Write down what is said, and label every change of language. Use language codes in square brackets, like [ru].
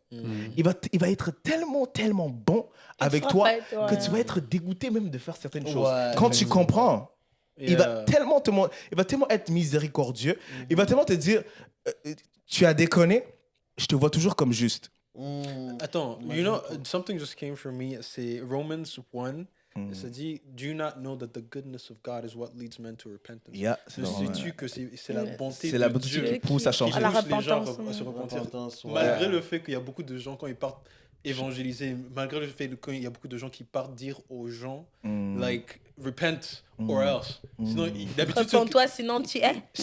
[fr] Il va être tellement bon avec toi que tu vas être dégoûté même de faire certaines choses. Quand tu comprends, il va tellement être miséricordieux. Il va tellement te dire, tu as déconné, je te vois toujours comme juste. [en] Attends, something just came from me. [fr] C'est Romans 1. Ça dit, [en] do you not know that the goodness of God is what leads men to repentance? [fr] Ne sais-tu que c'est la bonté de Dieu qui pousse à changer. À la repentance. À se repentir. Malgré le fait qu'il y a beaucoup de gens, quand ils partent évangéliser, malgré le fait qu'il y a beaucoup de gens qui partent dire aux gens, [en] like, repent or else. [fr] Sinon, d'habitude, repends-toi, sinon tu es.